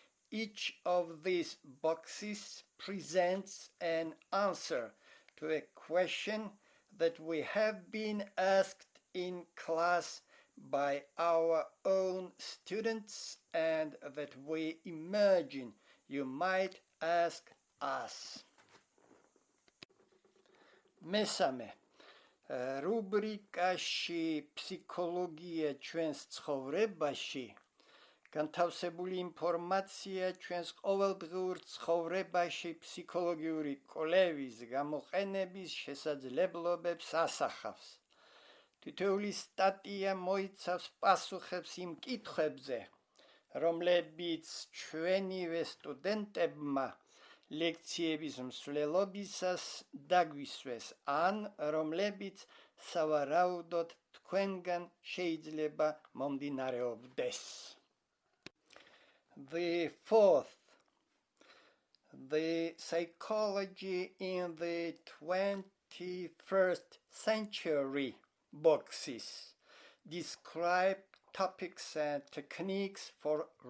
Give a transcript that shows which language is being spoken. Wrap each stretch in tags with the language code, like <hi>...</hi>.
<en>Each of these boxes presents an answer to a question that we have been asked in class by our own students and that we imagine you might ask us.</en> <ka>მესამე, რუბრიკაში ფსიქოლოგია ჩვენს ცხოვრებაში განთავსებული ინფორმაცია ჩვენს ყოველდღიურ ცხოვრებაში ფსიქოლოგიური კვლევის გამოყენების შესაძლებლობებს ასახავს. თითოეული სტატია მოიცავს პასუხებს იმ კითხვებზე, რომლებიც ჩვენივე სტუდენტებმა ლექციების მსვლელობისას დაგვისვეს, ან რომლებიც სავარაუდოდ თქვენგან შეიძლება მომდინარეობდეს.</ka> <en>The fourth, the psychology in the 21st century boxes describe topics and techniques for</en>